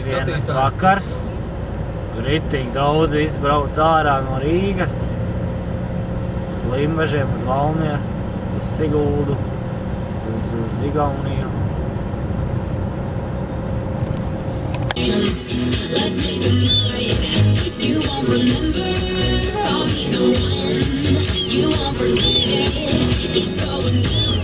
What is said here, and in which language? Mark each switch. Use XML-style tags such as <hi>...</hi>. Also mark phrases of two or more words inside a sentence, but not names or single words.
<lv>Piektdienas skatītājs. vakars. Ritīgi daudz izbrauc ārā no Rīgas. Uz Limbažiem, uz Valmieru, uz Siguldu, uz Igauniju.</lv> <en>Let's make a night you won't remember. I'll be the one you won't forget. It's going down.</en>